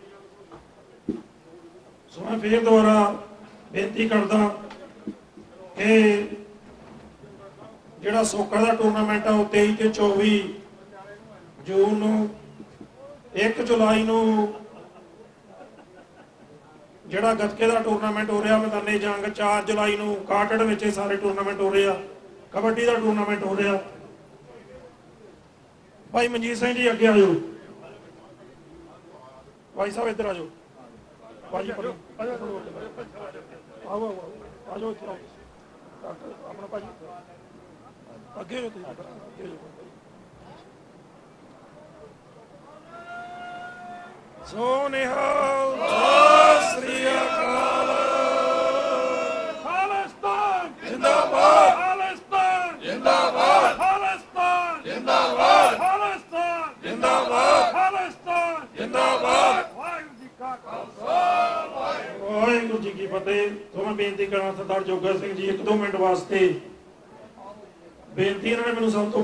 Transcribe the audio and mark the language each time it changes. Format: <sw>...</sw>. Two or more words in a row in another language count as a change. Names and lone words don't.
<pa>ਸੋ ਮੈਂ ਫਿਰ ਦੋਬਾਰਾ ਬੇਨਤੀ ਕਰਦਾ ਕਿ ਜਿਹੜਾ ਸੋਕਾ ਕਾ ਟੂਰਨਾਮੈਂਟ ਹੈ ਵੋ 23 ਤੇ 24 ਜੂਨ ਨੂੰ, 1 ਜੁਲਾਈ ਨੂੰ ਜਿਹੜਾ ਗਤਕੇ ਕਾ ਟੂਰਨਾਮੈਂਟ ਹੋ ਰਹਾ ਮੈਦਾਨੀ ਜੰਗ, 4 ਜੁਲਾਈ ਨੂੰ ਕਾਟੜ ਵਿੱਚ ਸਾਰੇ ਟੂਰਨਾਮੈਂਟ ਹੋ ਰਹੇ, ਕਬੱਡੀ ਕਾ ਟੂਰਨਾਮੈਂਟ ਹੋ ਰਹਾ। ਭਾਈ ਮਨਜੀਤ ਸਿੰਘ ਜੀ ਅੱਗੇ ਆ ਜਾਓ, ਭਾਈ ਸਾਹਬ ਇਧਰ ਆ ਜਾਓ, ਭਾਜੀ ਆਓ ਆਓ ਆ ਜਾਓ ਇੱਥੇ ਆਓ, ਡਾਕਟਰ ਅਪਣਾ ਭਾਜੀ ਅੱਗੇ ਹੋ ਤੁਸੀਂ, ਅੱਗੇ ਹੋ। ਸੋ ਨਿਹਾਲ ਸਤਿ ਸ੍ਰੀ ਅਕਾਲ। ਖ਼ਾਲਿਸਤਾਨ ਜ਼ਿੰਦਾਬਾਦ, ਖ਼ਾਲਿਸਤਾਨ ਜ਼ਿੰਦਾਬਾਦ, ਖ਼ਾਲਿਸਤਾਨ ਜ਼ਿੰਦਾਬਾਦ, ਖ਼ਾਲਿਸਤਾਨ ਜ਼ਿੰਦਾਬਾਦ, ਖ਼ਾਲਿਸਤਾਨ ਜ਼ਿੰਦਾਬਾਦ। ਵਾਹਿਗੁਰੂ ਜੀ ਕਾ ਖ਼ਾਲਸਾ, ਵਾਹਿਗੁਰੂ ਜੀ ਕੀ ਫ਼ਤਿਹ। ਤੋ ਮੈਂ ਬੇਨਤੀ ਕਰਨਾ ਸਰਦਾਰ ਜੋਗਾ ਸਿੰਘ ਜੀ 1-2 ਮਿੰਟ ਵਾਸਤੇ ਬੇਨਤੀ ਇਹਨਾਂ ਨੇ ਮੈਨੂੰ ਸਭ ਤੋਂ</pa>